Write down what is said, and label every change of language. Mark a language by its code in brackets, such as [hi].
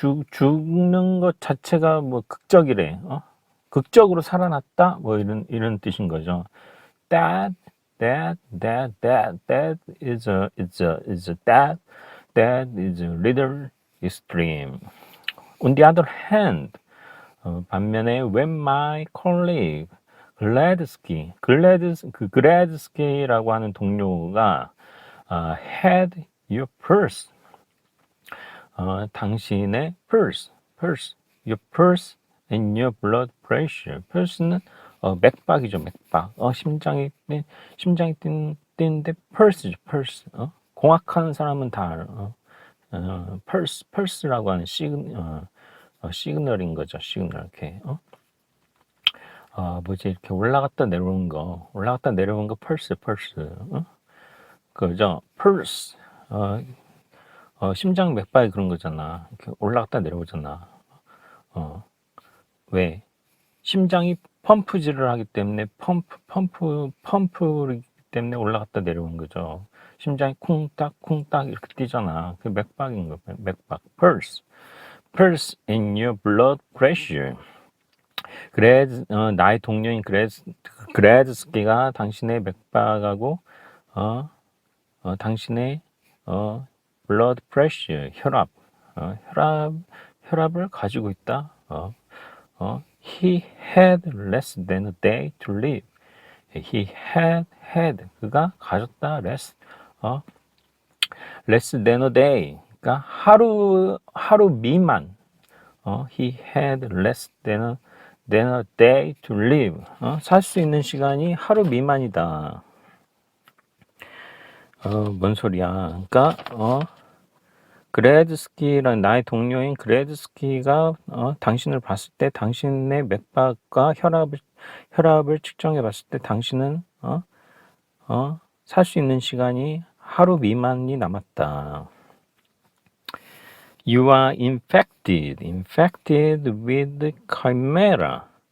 [ko] 죽는 것 자체가 뭐 극적이래. 극적으로 살아났다. 뭐 이런 뜻인 거죠. [en] That is a little extreme. On the other hand, [ko] 반면에 [en] when my colleague [ko] 글래드스키라고 하는 동료가 [en] had your purse, [ko] 당신의 [en] purse, your purse and your blood pressure. [ko] pulse는 맥박이죠, 맥박. 심장이 뛰는데 pulse. 공학하는 사람은 다 알아. pulse라고 하는 시그널인 거죠, 시그널. 이렇게 이렇게 올라갔다 내려오는 거 pulse. 그죠? pulse. 심장 맥박이 그런 거잖아. 이렇게 올라갔다 내려오잖아. 왜? 심장이 펌프질을 하기 때문에 펌프이기 때문에 올라갔다 내려오는 거죠. 심장이 쿵딱 이렇게 뛰잖아. 그 맥박인 거, 맥박. [en] pulse in your blood pressure. [ko] 나의 동료인 그레드스키가 당신의 맥박하고 당신의 [en] blood pressure, [ko] 혈압을 가지고 있다. [en] He had less than a day to live. He had [ko] 그가 가졌다. [en] less than a day. [ko] 그러니까 하루 미만. [en] He had less than a day to live. [ko] 살 수 있는 시간이 하루 미만이다. 뭔 소리야? 그러니까 그레드스키랑 나의 동료인 그레드스키가 당신을 봤을 때 당신의 맥박과 혈압을 측정해 봤을 때 당신은 살 수 있는 시간이 하루 미만이 남았다. [en] You are infected with chimera.